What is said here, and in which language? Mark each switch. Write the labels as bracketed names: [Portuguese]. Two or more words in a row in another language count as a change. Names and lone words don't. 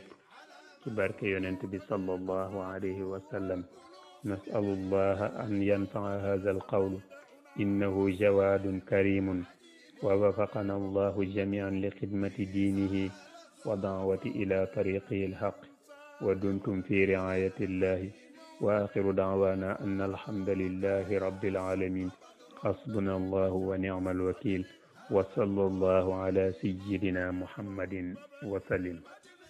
[Wolof] ci barke yonent bi [Arabic] صلى الله عليه وسلم نسأل الله أن ينفع هذا القول إنه جواد كريم ووفقنا الله جميعا لخدمة دينه والدعوة إلى طريقه الحق ودمتم في رعاية الله وآخر دعوانا أن الحمد لله رب العالمين حسبنا الله ونعم الوكيل وصلى الله على سيدنا محمد وسلم